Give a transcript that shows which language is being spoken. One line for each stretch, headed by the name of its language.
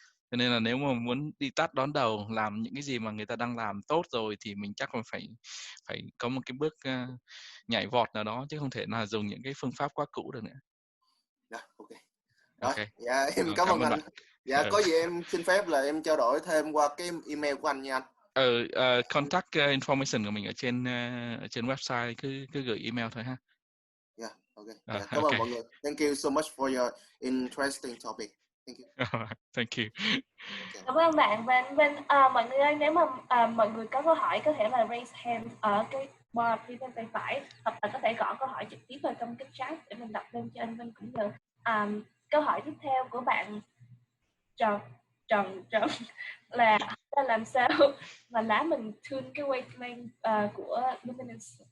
Vietnamese: Cho nên là nếu mà muốn đi tắt đón đầu làm những cái gì mà người ta đang làm tốt rồi thì mình chắc là phải có một cái bước nhảy vọt nào đó, chứ không thể nào dùng những cái phương pháp quá cũ được nữa. Ok. Rồi,
English: Okay.
Vietnamese: dạ em cảm ơn anh. Dạ có gì em xin phép là em trao đổi thêm qua cái email của anh nha anh.
English: Contact information
Vietnamese: của mình ở trên website, cứ gửi email thôi ha.
English: Yeah, okay. Yeah,
Vietnamese: cảm ơn mọi người.
English: Thank you so much for your interesting topic. Thank you. Thank you. Okay.
Vietnamese: Cảm ơn bạn Vinh. Mọi người ơi, nếu mà mọi người có câu hỏi có thể là
English: raise hand
Vietnamese: ở cái bar phía bên tay phải, hoặc là có thể gõ câu hỏi trực tiếp vào trong cái chat để mình đọc lên cho anh Vinh cũng được. Câu hỏi tiếp theo của bạn Trần là làm sao mà lá mình tune cái wavelength của luminance.